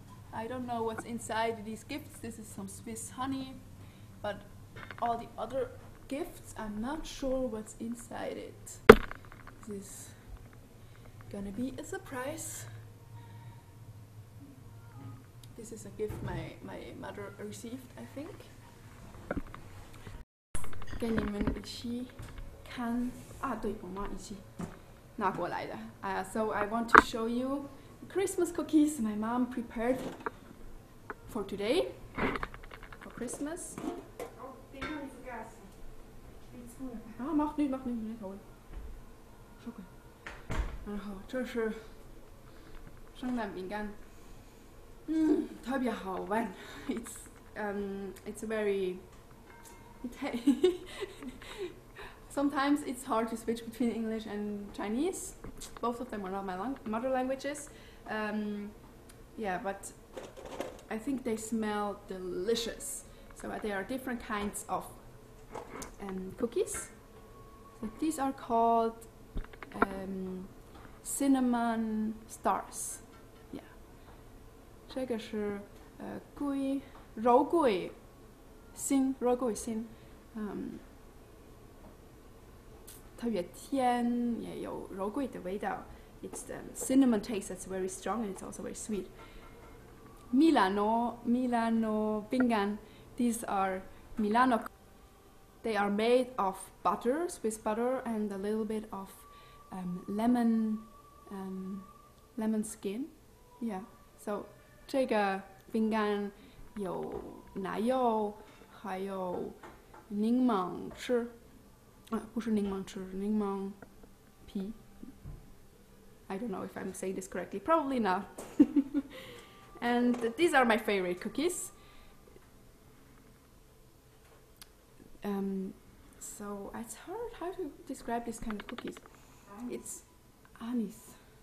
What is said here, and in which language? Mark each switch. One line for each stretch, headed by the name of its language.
English: I don't know what's inside these gifts. This is some Swiss honey, but all the other gifts, I'm not sure what's inside it. This is gonna be a surprise. This is a gift my mother received, I think.
Chinese: 跟你们一起看啊，对，我妈一起拿过来的。
English: So I want to show you Christmas cookies my mom prepared for today, for Christmas.
German: Oh, die habe ich vergessen. Die zu. Ah, macht nicht, nicht holen. Schon gut.
Chinese: 然后这是圣诞饼干，特别好玩。
English: It's very. Sometimes it's hard to switch between English and Chinese. Both of them are not my mother languages. Yeah, but I think they smell delicious. So there are different kinds of cookies. So these are called cinnamon stars. Yeah.
Chinese: 这个是桂肉桂心，肉桂心，特别甜，也有肉桂的味道。
English: It's the cinnamon taste that's very strong and it's also very sweet. Milano bingan. These are Milano. They are made of butter, Swiss butter, and a little bit of lemon skin. Yeah.
Chinese: So 这个饼干有奶油，还有柠檬汁。不是柠檬汁，柠檬皮。
English: I don't know if I'm saying this correctly. Probably not. And these are my favorite cookies. So it's hard how to describe this kind of cookies. It's anise.